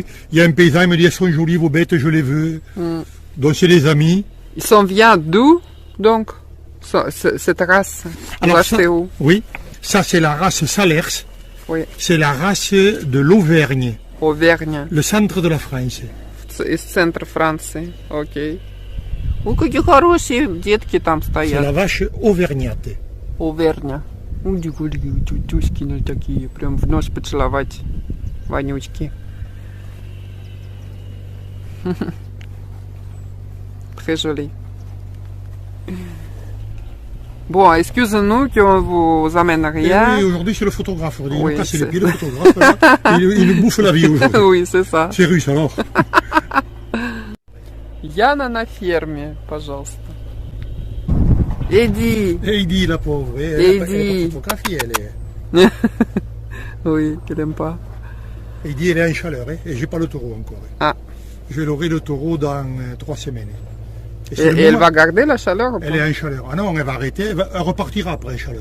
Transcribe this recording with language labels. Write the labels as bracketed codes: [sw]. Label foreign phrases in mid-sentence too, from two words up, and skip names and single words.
[fr] Il y a un paysan, il me dit, elles sont jolies, vos bêtes, je les veux. Donc, c'est des amis. Ils sont bien d'où, donc, cette race? Vous Alors, l'achetez ça- où? Oui, ça, c'est la race Salers. Oui, C'est la race de l'Auvergne, Auvergne. le centre de la France. [ru] Из центра Франции. Окей. Ой, какие хорошие детки там [fr] C'est [ru] стоят. [fr] la vache auvergnate. Auvergne. [ru] Ой, тюськины такие. Прям в нос поцеловать. Вонючки. [fr] Très joli. Bon, excusez-nous qu'on vous amène Et rien. oui, aujourd'hui, c'est le photographe. Il Oui, nous casse les c'est- pieds, le photographe. Là. Il nous bouffe la vie aujourd'hui. Oui, c'est ça. C'est russe, alors. [ru] Яна на ферме, пожалуйста. Эдди. [fr] Heidi, la pauvre. Heidi. Elle est pas photographiée, elle est. Oui, qu'elle aime pas. Heidi, elle est en chaleur. Hein, et j'ai pas le taureau encore. Hein. Ah. Je l'aurai le taureau dans 3 semaines. Et Et, c'est le et elle moment- va garder la chaleur ou pas? Elle est en chaleur. Ah non, elle va arrêter. Elle repartira après en chaleur.